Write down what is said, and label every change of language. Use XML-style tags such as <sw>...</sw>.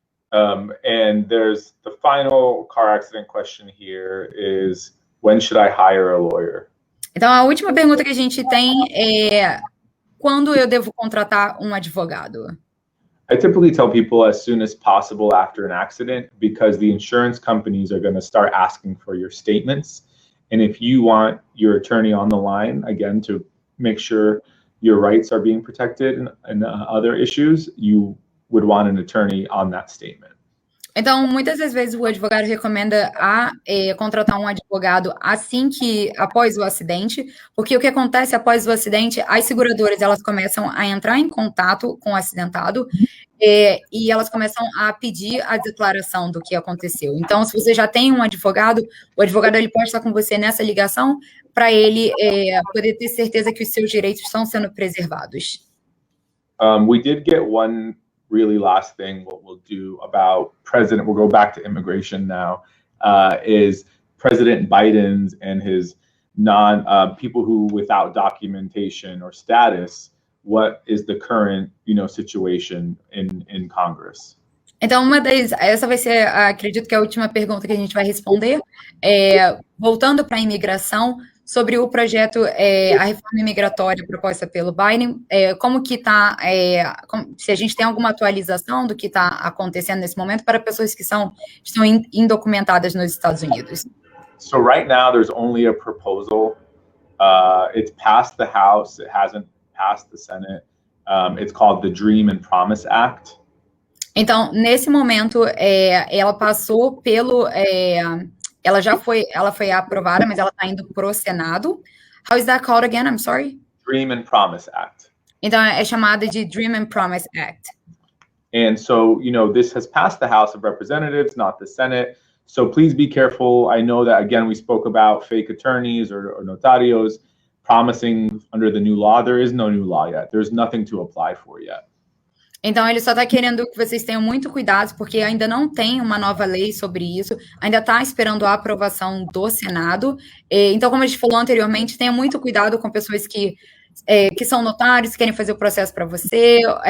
<en>And there's the final car accident question here is, when should I hire a lawyer?</en> <pt>Então, a última pergunta que a gente tem é, quando eu devo contratar um advogado?</pt> <en>I typically tell people as soon as possible after an accident, because the insurance companies are going to start asking for your statements. And if you want your attorney on the line, again, to make sure your rights are being protected and other issues, you would want an attorney on that statement.</en> <pt>Então, muitas das vezes o advogado recomenda contratar um advogado após o acidente, porque o que acontece após o acidente, as seguradoras elas começam a entrar em contato com o acidentado e elas começam a pedir a declaração do que aconteceu. Então, se você já tem um advogado, o advogado ele pode estar com você nessa ligação para ele poder ter certeza que os seus direitos estão sendo preservados.</pt> <en>We did get one really last thing. What we'll do about we'll go back to immigration now, is President Biden's and his people who without documentation or status, what is the current, situation in Congress?</en> <pt>Então, essa vai ser, acredito que a última pergunta que a gente vai responder, voltando para a imigração, sobre o projeto, a reforma imigratória proposta pelo Biden, como que está, se a gente tem alguma atualização do que está acontecendo nesse momento para pessoas que estão indocumentadas nos Estados Unidos.</pt> <en>So right now there's only a proposal. It's passed the House. It hasn't passed the Senate. It's called the Dream and Promise Act.</en> <pt>Então, nesse momento, ela passou pelo... ela foi aprovada, mas ela está indo para o Senado.</pt> <en>How is that called again? I'm sorry. Dream and Promise Act.</en> <pt>Então, é chamada de Dream and Promise Act.</pt> <en>And so, this has passed the House of Representatives, not the Senate. So please be careful. I know that, again, we spoke about fake attorneys or notarios promising under the new law. There is no new law yet. There's nothing to apply for yet.</en> <pt>Então, ele só está querendo que vocês tenham muito cuidado, porque ainda não tem uma nova lei sobre isso, ainda está esperando a aprovação do Senado. Então, como a gente falou anteriormente, tenha muito cuidado com pessoas que são notários, que querem fazer o processo para você.</pt>